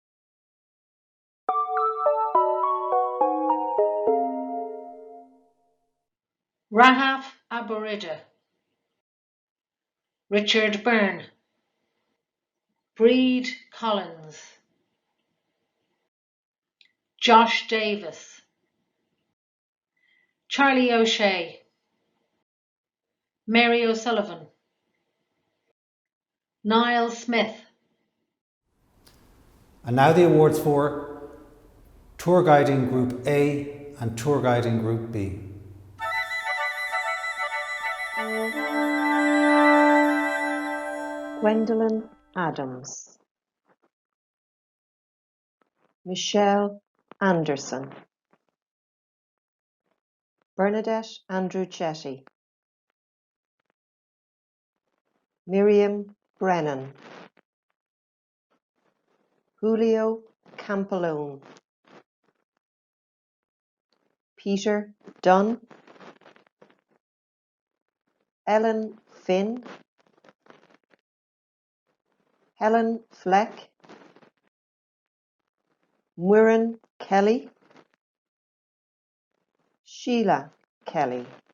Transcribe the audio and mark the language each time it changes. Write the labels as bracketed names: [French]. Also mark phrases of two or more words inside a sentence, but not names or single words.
[English] Rahaf Aborida, Richard Byrne, Breed Collins, Josh Davis, Charlie O'Shea, Mary O'Sullivan, Niall Smith, And now the awards for Tour Guiding Group A and Tour Guiding Group B. Gwendolyn Adams, Michelle Anderson, Bernadette Andrew Chetty, Miriam Brennan, Julio Campolone, Peter Dunn, Ellen Finn, Helen Fleck, Muireann Kelly, Sheila Kelly,